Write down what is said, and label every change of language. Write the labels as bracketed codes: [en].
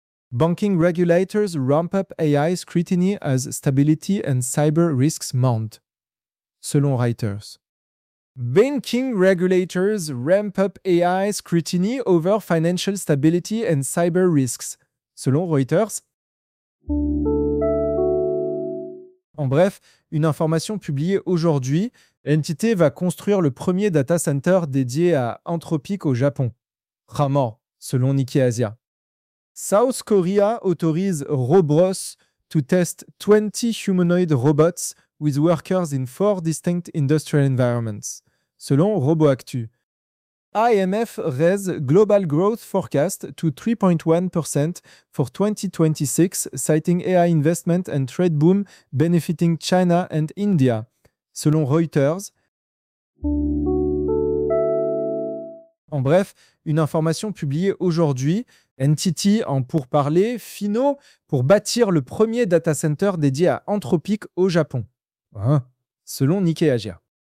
[en] Banking regulators ramp up AI scrutiny as stability and cyber risks mount. [fr] Selon Reuters. [en] Banking regulators ramp up AI scrutiny over financial stability and cyber risks. [fr] Selon Reuters. En bref, une information publiée aujourd'hui, l'entité va construire le premier data center dédié à Anthropic au Japon. [en] Ramor, [fr] selon Nikkei Asia. [en] South Korea [fr] autorise [en] Robros to test 20 humanoid robots with workers in four distinct industrial environments, selon RoboActu. IMF raises global growth forecast to 3.1% for 2026, citing AI investment and trade boom benefiting China and India, [fr] selon Reuters. En bref, une information publiée aujourd'hui, NTT en pourparlers finaux pour bâtir le premier data center dédié à Anthropic au Japon, selon Nikkei Asia.